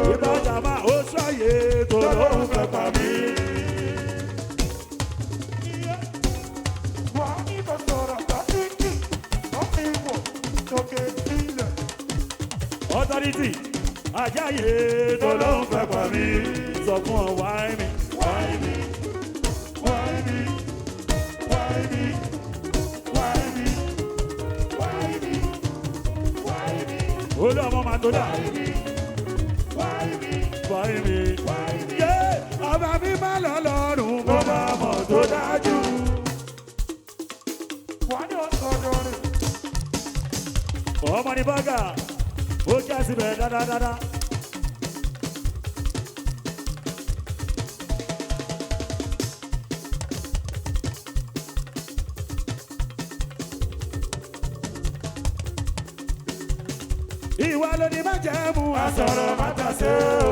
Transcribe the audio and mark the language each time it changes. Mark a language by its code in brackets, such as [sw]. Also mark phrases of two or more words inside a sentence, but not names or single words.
[yo] Ìbàjà máa ó ṣàyè tó lóun fẹ́ pa mí. Authority, ajáyé tó ló ń fẹ́ pa mí. Sọ fún ọ wáyé mi. [en] Why me? Why me? Why me? Why me? Why me? Why me? [yo] Olú ọmọ máa tó dà. [en] Why me? [yo] Wáyé mi. [en] Why me? [yo] Yé ọba mi má lọ lọ́rùn mo bá mọ̀ tó dájú. [en] Why do I go down? [yo] Ọmọ ní bọ́gà, ó kí á síbẹ̀ dáadáa. Ìwà ló ní má jẹ́ mú àsọ̀rọ̀ má tàṣe o.